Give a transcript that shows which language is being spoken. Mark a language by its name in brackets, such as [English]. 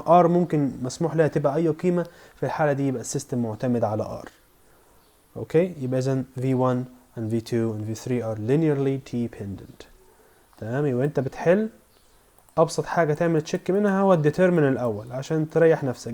[Arabic] r ممكن مسموح لها تبقى اي قيمة، في الحالة دي يبقى السيستم معتمد على r. اوكي يبقى اذا [English] v1 and v2 and v3 are linearly dependent. [Arabic] تمام. يبقى انت بتحل ابسط حاجة تعمل تشيك منها هو الديترمن الاول عشان تريح نفسك.